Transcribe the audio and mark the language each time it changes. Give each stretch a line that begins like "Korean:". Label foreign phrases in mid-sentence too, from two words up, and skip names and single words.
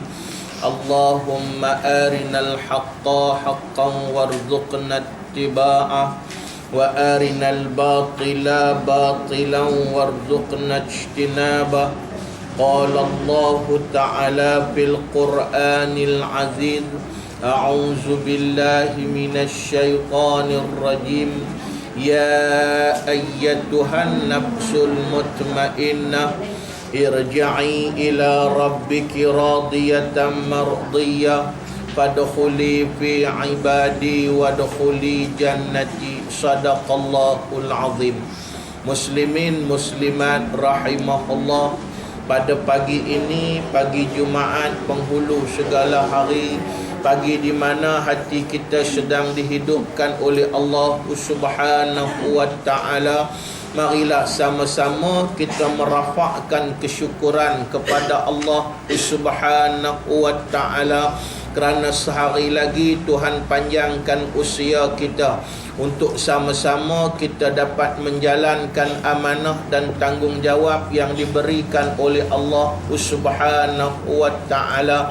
Arabic: اللهم أرنا الحق حقا وارزقنا اتباعه وأرنا الباطل باطلا وارزقنا اجتنابه. قال الله تعالى في القرآن العزيز، أعوذ بالله من الشيطان الرجيم. يا أيتها النفس المطمئنة ارجعي إلى ربك راضية مرضية فادخلي في عبادي وادخلي جنتي. صدق الله العظيم. مسلمين مسلمات رحمه الله,
Malay: pada pagi ini, pagi Jumaat penghulu segala hari, pagi di mana hati kita sedang dihidupkan oleh Allah
Arabic: سبحانه وتعالى,
Malay: marilah sama-sama kita merafakkan kesyukuran kepada Allah
Arabic: سبحانه وتعالى
Malay: kerana sehari lagi Tuhan panjangkan usia kita untuk sama-sama kita dapat menjalankan amanah dan tanggungjawab yang diberikan oleh Allah
Arabic: سبحانه وتعالى.